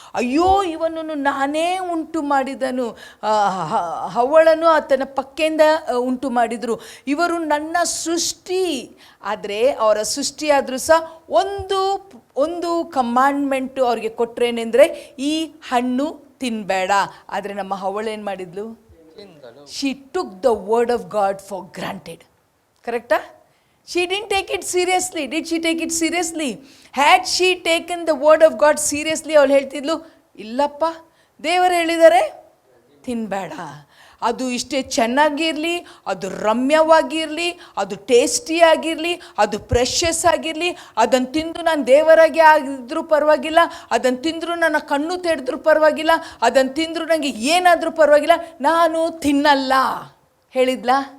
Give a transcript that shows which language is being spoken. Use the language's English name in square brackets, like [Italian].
[Kannada] ಅಯ್ಯೋ, ಇವನನ್ನು ನಾನೇ ಉಂಟು ಮಾಡಿದನು. ಹವಳನು ಆತನ ಪಕ್ಕೆಯಿಂದ ಉಂಟು ಮಾಡಿದರು. ಇವರು ನನ್ನ ಸೃಷ್ಟಿ. ಆದರೆ ಅವರ ಸೃಷ್ಟಿಯಾದರೂ ಸಹ ಒಂದು ಕಮಾಂಡ್ಮೆಂಟು ಅವ್ರಿಗೆ ಕೊಟ್ರೇನೆಂದರೆ, ಈ ಹಣ್ಣು ತಿನ್ನಬೇಡ. ಆದರೆ ನಮ್ಮ ಹವಳೇನು ಮಾಡಿದ್ಲು? [English] She took the word of God for granted. Correct? She didn't take it seriously. Did she take it seriously? Had she taken the word of God seriously, [Kannada] ಅವಳು ಹೇಳ್ತಿದ್ಲು, ಇಲ್ಲಪ್ಪ, ದೇವರು ಹೇಳಿದ್ದಾರೆ ತಿನ್ನಬೇಡ. ಅದು ಇಷ್ಟೇ ಚೆನ್ನಾಗಿರಲಿ, ಅದು ರಮ್ಯವಾಗಿರಲಿ, ಅದು ಟೇಸ್ಟಿಯಾಗಿರಲಿ, ಅದು ಪ್ರೆಷಸ್ ಆಗಿರಲಿ, ಅದನ್ನು ತಿಂದು ನಾನು ದೇವರಾಗೆ ಆಗಿದ್ರೂ ಪರವಾಗಿಲ್ಲ, ಅದನ್ನು ತಿಂದರೂ ನನ್ನ ಕಣ್ಣು ತೆರೆದ್ರೂ ಪರವಾಗಿಲ್ಲ, ಅದನ್ನು ತಿಂದರೂ ನನಗೆ ಏನಾದರೂ ಪರವಾಗಿಲ್ಲ, ನಾನು ತಿನ್ನಲ್ಲ. ಹೇಳಿಲ್ಲ.